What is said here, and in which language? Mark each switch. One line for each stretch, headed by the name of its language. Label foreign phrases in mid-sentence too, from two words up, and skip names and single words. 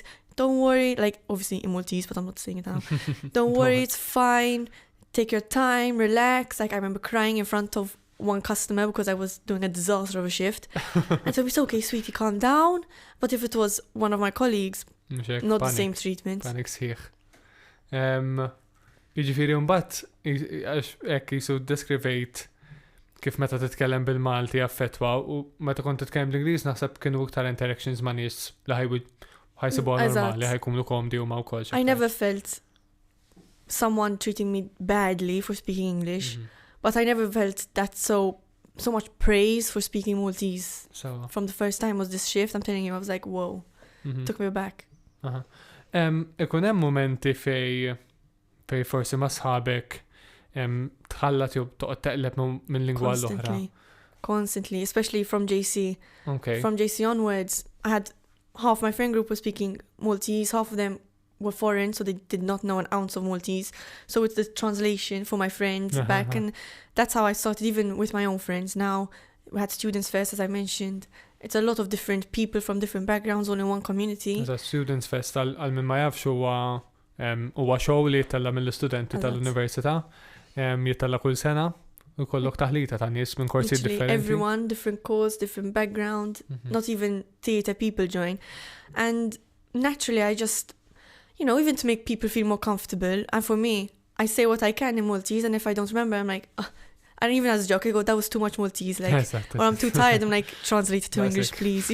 English: Don't worry, like obviously in Maltese, but I'm not saying it now. Don't worry, it's fine. Take your time, relax. Like I remember crying in front of one customer because I was doing a disaster of a shift. And so it's okay, sweetie, calm down. But if it was one of my colleagues, not the same treatment.
Maltese: Panik sħiħ. Jiġifieri mbagħad hekk jisu deskrivejt kif meta titkellem bil-Malti affettwa u meta kont titkellem bl-Ingliż naħseb kienu iktar interactions ma' nies li ħajsibuha normali, ħajkunu komdi huma wkoll.
English: I never felt someone treating me badly for speaking English, but I never felt that so much praise for speaking Maltese. From the first time was this shift, I'm telling you, I was like, whoa, took me aback.
Maltese: Ikun hemm momenti fej forsi ma' sħabek tħallat jew toqgħod teqleb minn lingwa l-oħra.
English: Constantly, especially from JC. Okay. From JC onwards, I had half my friend group was speaking Maltese, half of them were foreign, so they did not know an ounce of Maltese. So it's the translation for my friends back, and that's how I started, even with my own friends. Now, we had students first, as I mentioned. It's a lot of different people from different backgrounds all in one community. It's a students fest,
Maltese: għal-min ma jafx huwa show li jittalla mill-studenti tal-università, jittalla kull sena, u kollok taħlita ta' nies minn korsi differenti.
English: Everyone, different course, different background, not even theatre people join. And naturally, I just, you know, even to make people feel more comfortable, and for me, I say what I can in Maltese, and if I don't remember, I'm like, and even as a joke, I go, that was too much Maltese, like, or I'm too tired, I'm like, translate it to English, please.